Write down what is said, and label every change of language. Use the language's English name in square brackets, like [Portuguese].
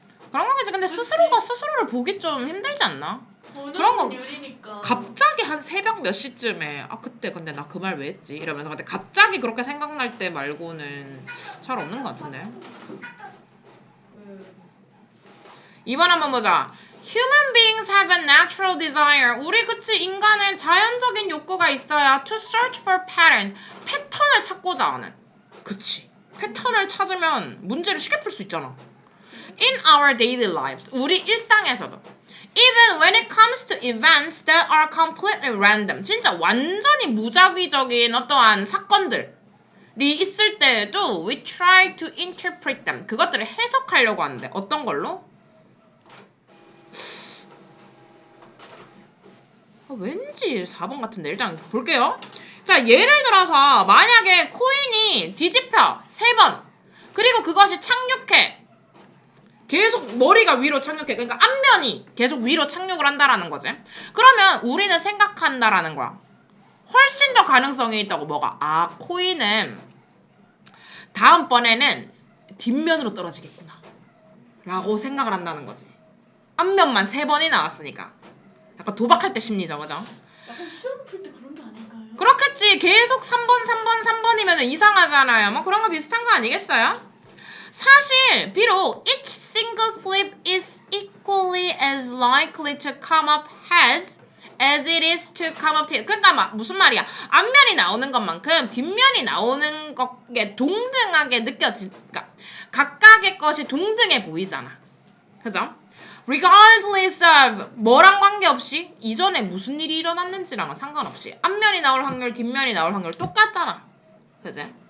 [Korean] 그런 거겠지. 근데 스스로가 스스로를 보기 좀 힘들지 않나? 그런 거 보는 유리니까. 갑자기 한 새벽 몇 시쯤에 그때 근데 나 그 말 왜 했지? 이러면서 근데 갑자기 그렇게 생각날 때 말고는 잘 없는 것 같은데. 그 2번 한번 보자. [English] Human beings have a natural desire. [Korean] 우리 그치 인간은 자연적인 욕구가 있어야 [English] to search for patterns. [Korean] 패턴을 찾고자 하는. 그치. 패턴을 찾으면 문제를 쉽게 풀 수 있잖아. [English] In our daily lives. [Korean] 우리 일상에서도. [English] Even when it comes to events that are completely random. [Korean] 진짜 완전히 무작위적인 어떠한 사건들이 있을 때에도 [English] we try to interpret them. [Korean] 그것들을 해석하려고 하는데 어떤 걸로? 왠지 4번 같은데 일단 볼게요. 자, 예를 들어서 만약에 코인이 뒤집혀 3번 그리고 그것이 착륙해 계속 머리가 위로 착륙해. 그러니까 앞면이 계속 위로 착륙을 한다라는 거지. 그러면 우리는 생각한다라는 거야. 훨씬 더 가능성이 있다고. 뭐가? 코인은 다음번에는 뒷면으로 떨어지겠구나 라고 생각을 한다는 거지. 앞면만 3번이 나왔으니까. 약간 도박할 때 심리죠, 그죠? 약간 시험 풀 때 그런 게 아닐까요? 그렇겠지. 계속 3번이면 이상하잖아요. 뭐 그런 거 비슷한 거 아니겠어요? 사실 비록 [English] each single flip is equally as likely to come up as it is to come up tail. [Korean] 그러니까 무슨 말이야? 앞면이 나오는 것만큼 뒷면이 나오는 것에 동등하게 느껴지니까 각각의 것이 동등해 보이잖아. 그죠? [English] regardless of [Korean] 뭐랑 관계없이 이전에 무슨 일이 일어났는지랑은 상관없이 앞면이 나올 확률, 뒷면이 나올 확률 똑같잖아. 그지?